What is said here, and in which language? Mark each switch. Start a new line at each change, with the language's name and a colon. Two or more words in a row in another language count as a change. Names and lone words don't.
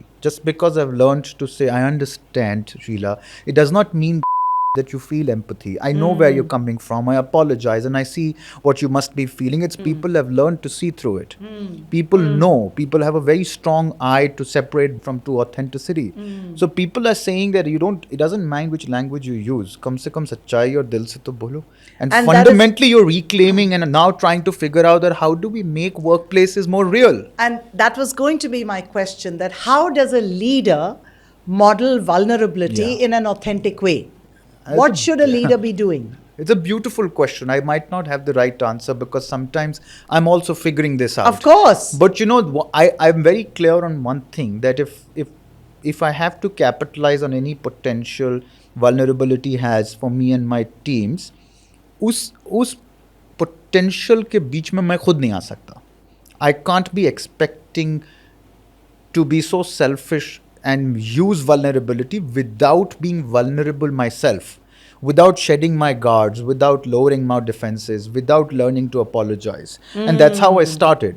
English: Just because I've learned to say I understand, Sheila, it does not mean that you feel empathy. I know where you're coming from. I apologize and I see what you must be feeling. It's people have learned to see through it. People know. People have a very strong eye to separate from true authenticity. So people are saying that it doesn't mind which language you use.
Hindi: कम से कम सच्चाई और दिल से तो बोलो.
English: And fundamentally you're reclaiming and now trying to figure out that how do we make workplaces more real? And that was going to be my question, that how does a leader model vulnerability in an authentic way? What should a leader be doing? It's a beautiful question. I might not have the right answer because sometimes I'm also figuring this out. Of course. But I'm very clear on one thing, that if I have to capitalize on any potential vulnerability has for me and my teams,
Hindi: उस potential के बीच में मैं खुद नहीं आ सकता.
English: I can't be expecting to be so selfish and use vulnerability without being vulnerable myself, without shedding my guards, without lowering my defenses, without learning to apologize. And that's how I started.